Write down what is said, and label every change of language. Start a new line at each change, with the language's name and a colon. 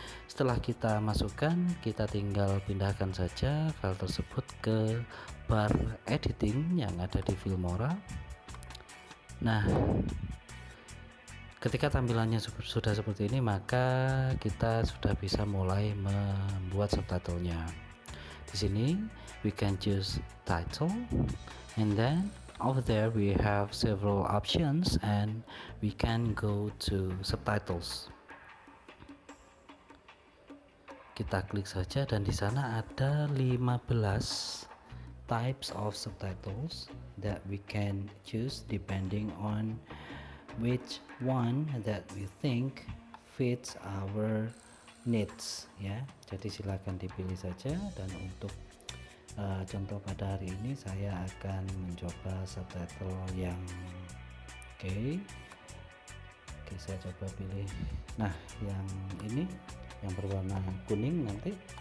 Indonesian: Setelah kita masukkan, kita tinggal pindahkan saja file tersebut ke bar editing yang ada di Filmora. Nah, ketika tampilannya sudah seperti ini, maka kita sudah bisa mulai membuat subtitlenya. Di sini
English: we can choose title, and then over there we have several options, and we can go to subtitles.
Indonesian: Kita klik saja, dan di sana ada
English: 15 types of subtitles that we can choose depending on which one that we think fits our needs, ya.
Indonesian: Jadi silakan dipilih saja, dan untuk contoh pada hari ini saya akan mencoba subtitle yang oke, saya coba pilih yang ini, yang berwarna kuning nanti.